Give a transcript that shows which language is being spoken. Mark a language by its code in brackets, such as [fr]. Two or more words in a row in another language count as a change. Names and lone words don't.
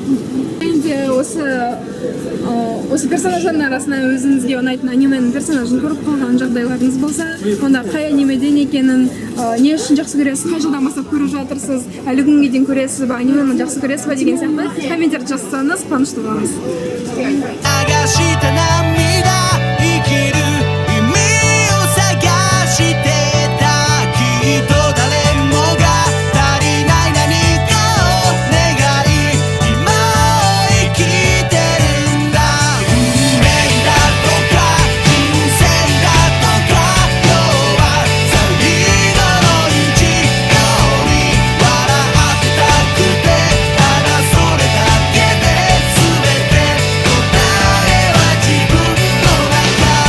[kk] Енді осы персонаждардың арасынан өзіңізге ұнайтын анименің персонажын көріп қалған жағдайларыңыз болса, онда қай анимеден екенін, не үшін жақсы көресіз, қай жылдан бастап көріп жатырсыз, әлі күнге дейін көресіз ба, анимені жақсы көресіз ба деген сияқты комментарий жазсаңыз қуанышты боламыз. [ja] 流した涙生きる意味を探してたきっと誰もが足りない何かを願い今を生きてるんだ運命だとか人生だとか今日は最後の日曜日笑ってたくてただそれだけで全て答えは自分の中